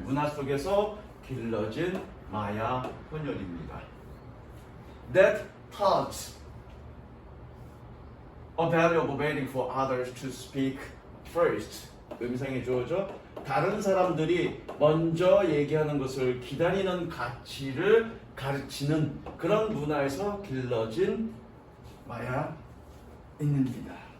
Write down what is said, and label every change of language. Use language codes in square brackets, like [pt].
[ko] 문화 속에서 길러진 마야 혼혈입니다. [en] That taught a value of waiting for others to speak first. [ko] 음성이 주어져 다른 사람들이 먼저 얘기하는 것을 기다리는 가치를 가르치는 그런 문화에서 길러진 마야인입니다.